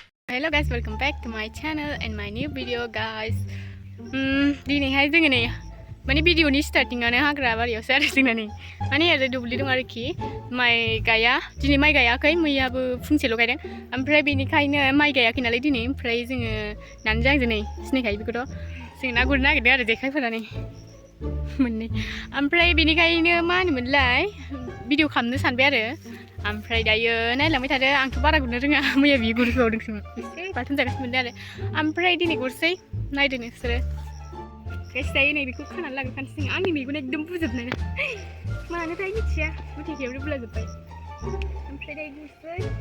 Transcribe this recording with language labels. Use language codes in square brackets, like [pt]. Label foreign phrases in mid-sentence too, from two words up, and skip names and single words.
[en] Hello guys, welcome back to my channel and my new video guys. [brx] दिनैहाय जोङो नै माने भिडिअनि स्टार्टिंआनो हाग्रा बारियावसो आरो जोंना नै माने ओरै दुब्लि दं आरोखि माइ गाया दिनै माइ गायाखै मैयाबो फुंसेल' गायदों ओमफ्राय बेनिखायनो माइ गायाखै नालाय दिनै ओमफ्राय जोङो नानि जांजों नै सिनायखायो बेखौथ' जों ना गुरनो नागिरदों आरो जेखाइफोरा नै मोननै ओमफ्राय बेनिखायनो मा होनोमोनलाय भिडिअ खालामनो सानबाय आरो ओमफ्राय दायो नायलांबाय थादो आंथ' बारा गुरनो रोङा मैया बियो गुरबावदोंसोमोन एसे बाथोन जागासिनो मोनदों आरो ओमफ्राय दिनै गुरसै नायदो नोंसोरो गाइस दायो नै बेखौ खानानै लाग्रोखानोसै जोङो आंनि मेगना एकदम बुजोबनाय मानोथाय मिथिया मुथेखायावनो बुलाजोब्बाय ओमफ्राय दायो गुरसै